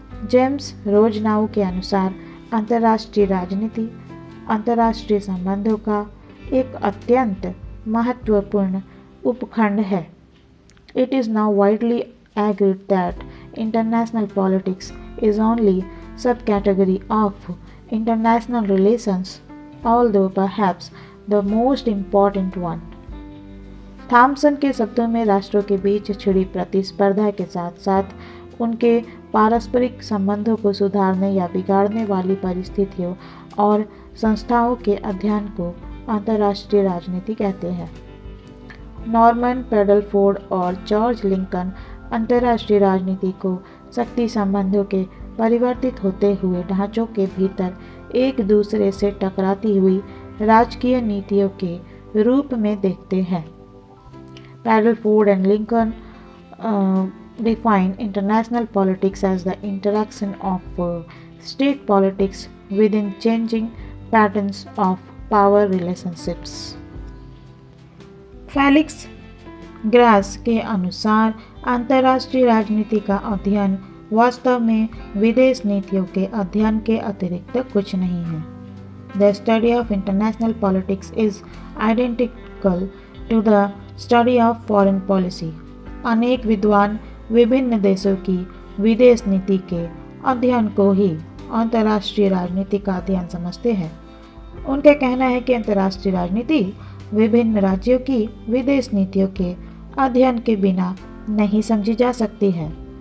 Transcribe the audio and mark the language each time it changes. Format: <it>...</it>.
<hi>James रोजनाउ के अनुसार अंतर्राष्ट्रीय राजनीति अंतर्राष्ट्रीय संबंधों का एक अत्यंत महत्वपूर्ण उपखंड है।</hi> <en>It is now widely agreed that international politics is only subcategory of international relations although perhaps the most important one.</en> <hi>Thompson के शब्दों में राष्ट्रों के बीच छिड़ी प्रतिस्पर्धा के साथ साथ उनके पारस्परिक संबंधों को सुधारने या बिगाड़ने वाली परिस्थितियों और संस्थाओं के अध्ययन को अंतर्राष्ट्रीय राजनीति कहते हैं। नॉर्मन पेडलफोर्ड और जॉर्ज लिंकन अंतर्राष्ट्रीय राजनीति को शक्ति संबंधों के परिवर्तित होते हुए ढांचों के भीतर एक दूसरे से टकराती हुई राजकीय नीतियों के रूप में देखते हैं।</hi> <en>Padelford and Lincoln define international politics as the interaction of state politics within changing patterns of power relationships.</en> <hi>Felix grass के अनुसार अंतर्राष्ट्रीय राजनीति का अध्ययन वास्तव में विदेश नीतियों के अध्ययन के अतिरिक्त कुछ नहीं है।</hi> <en>The study of international politics is identical to the study of foreign policy.</en> <hi>अनेक विद्वान विभिन्न देशों की विदेश नीति के अध्ययन को ही अंतर्राष्ट्रीय राजनीति का अध्ययन समझते हैं। उनका कहना है कि अंतर्राष्ट्रीय राजनीति विभिन्न राज्यों की विदेश नीतियों के अध्ययन के बिना नहीं समझी जा सकती है।</hi>